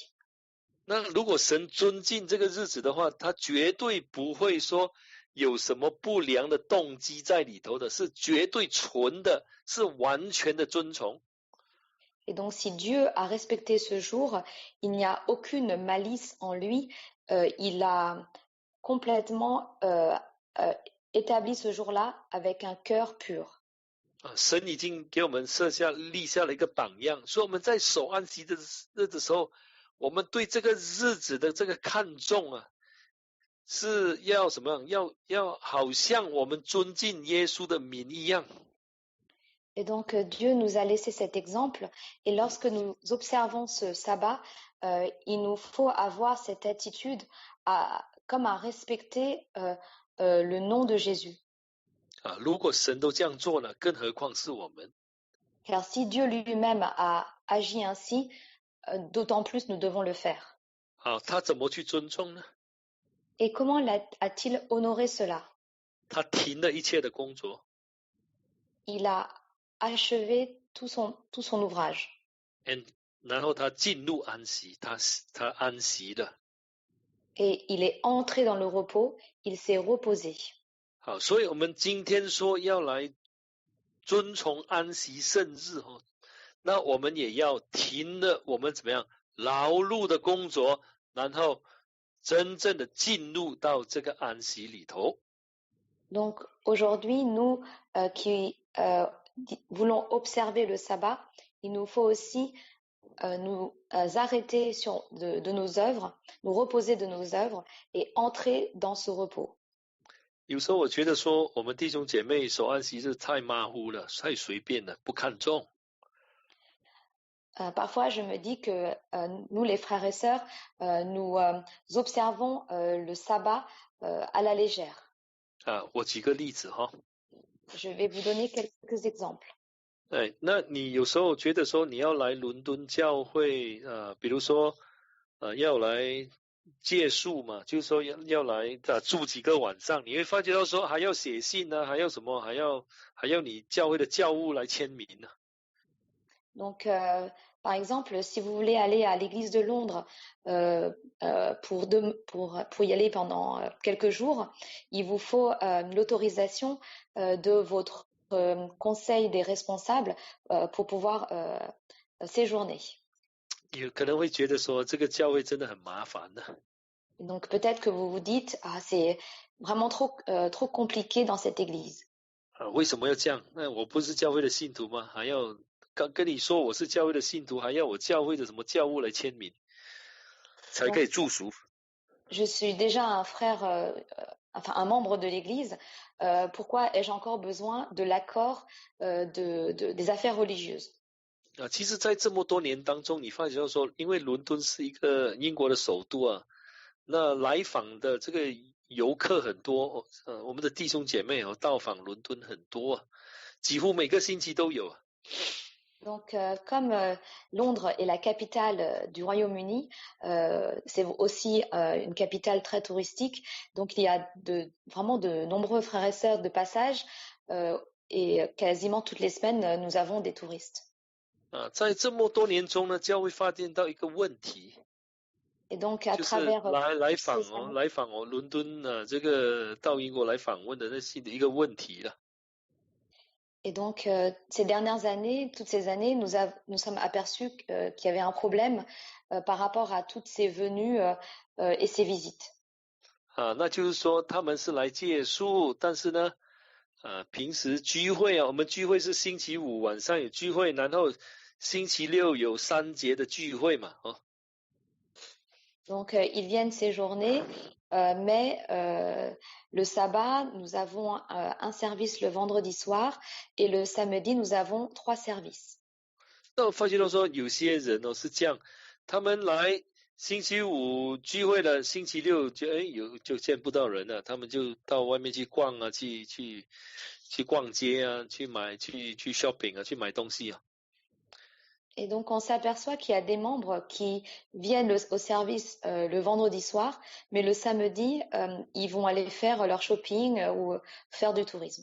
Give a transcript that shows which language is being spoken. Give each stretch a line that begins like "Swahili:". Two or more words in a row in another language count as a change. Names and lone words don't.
Chinese: 那如果神尊敬这个日子的话，他绝对不会说有什么不良的动机在里头的，是绝对纯的，是完全的遵从。
French: Et donc, si Dieu a respecté ce jour, il n'y a aucune malice en lui. Il a complètement établi ce jour-là avec un cœur pur.
Chinese: 神已经给我们立下了一个榜样，所以我们在守安息的日子时候，我们对这个日子的这个看重啊， 是要什么样？要好像我们尊敬耶稣的名一样。
French: Et donc Dieu nous a laissé cet exemple. Et lorsque nous observons ce sabbat, il nous faut avoir cette attitude comme à respecter le nom de Jésus.
Chinese: 如果神都这样做了，更何况是我们。
French: Car si Dieu lui-même a agi ainsi, d'autant plus nous devons le faire.
Chinese: 他怎么去尊重呢？
French: Et comment a-t-il honoré cela?
Chinese: 他停了一切的工作，
French: Il a achevé tout son ouvrage.
Chinese: 然后他进入安息，他安息了。
French: Et il est entré dans le repos, il s'est reposé.
Chinese: 好，所以我们今天说要来遵从安息圣日那我们也要停了我们怎么样劳碌的工作，然后真正的进入到这个安息里头。
French: Donc aujourd'hui, nous qui voulons observer le sabbat, il nous faut aussi nous arrêter de nos œuvres, nous reposer de nos œuvres et entrer dans ce repos.
Chinese: 有时候我觉得说我们弟兄姐妹守安息日太马虎了，太随便了，不看重。
French: Parfois, je me dis que nous, les frères et sœurs, nous observons le sabbat à la légère.
Chinese: 我举个例子
French: Je vais vous donner quelques exemples.
Chinese: 那你有时候觉得说你要来伦敦教会比如说要来借宿嘛，就是说要来住几个晚上，你会发觉到说还要写信还要什么，还要你教会的教务来签名呢。
French: Donc, par exemple, si vous voulez aller à l'église de Londres pour y aller pendant quelques jours, il vous faut l'autorisation de votre conseil des responsables pour pouvoir séjourner.
Chinese: 有可能会觉得说这个教会真的很麻烦呢。
French: Donc peut-être que vous vous dites, c'est vraiment trop compliqué dans cette église.
Chinese: 为什么要这样？那我不是教会的信徒吗？还要跟你说我是教会的信徒，还要我教会的什么教务来签名，才可以住宿。
French: Je suis déjà un frère, enfin un membre de l'église. Pourquoi ai-je encore besoin de l'accord des affaires religieuses?
Chinese: 其实在这么多年当中，你发觉到说，因为伦敦是一个英国的首都那来访的这个游客很多我们的弟兄姐妹到访伦敦很多几乎每个星期都有。
French: Donc, comme Londres est la capitale du Royaume-Uni, c'est aussi une capitale très touristique. Donc, il y a vraiment de nombreux frères et sœurs de passage et quasiment toutes les semaines, nous avons des touristes.
Chinese: 在这么多年中呢，教会发现到一个问题，
French: Et donc, à travers
Chinese: 来访伦敦这个到英国来访问的那是一个问题了。
French: Et donc, ces dernières années, toutes ces années, nous sommes aperçus qu'il y avait un problème par rapport à toutes ces venues et ces visites.
Chinese: 那就是说他们是来借宿，但是呢，平时聚会我们聚会是星期五晚上有聚会，然后星期六有3节的聚会嘛
French: Donc, ils viennent séjourner, mais le sabbat, nous avons un service le vendredi soir et le samedi, nous avons 3 services.
Chinese: 那我发觉到说有些人是这样，他们来星期五聚会了，星期六就见不到人了，他们就到外面去逛去逛街去买去 shopping 去买东西
French: Et donc, on s'aperçoit qu'il y a des membres qui viennent au service le vendredi soir, mais le samedi, ils vont aller faire leur shopping ou faire du tourisme.